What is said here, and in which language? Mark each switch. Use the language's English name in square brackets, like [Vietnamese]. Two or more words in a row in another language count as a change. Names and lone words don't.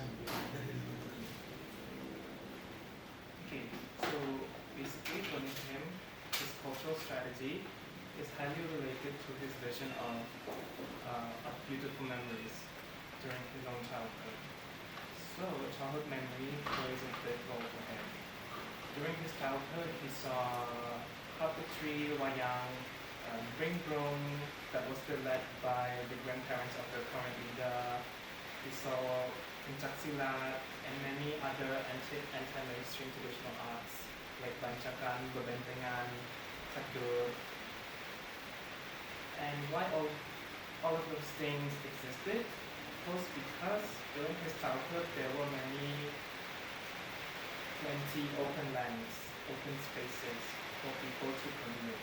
[Indonesian] dari Naruto. [English] Okay, so basically according to him, his cultural strategy is highly related to his vision of beautiful memories during his own childhood. So childhood memory plays a big role for him. During his childhood, he saw puppetry, wayang, ring drum that was still led by the grandparents of the current leader. He saw pencak silat and many other anti-mainstream traditional arts like bancakan, bebentengan, sadur. And why all of those things existed was because during his childhood there were plenty open lands, open spaces for people to commune.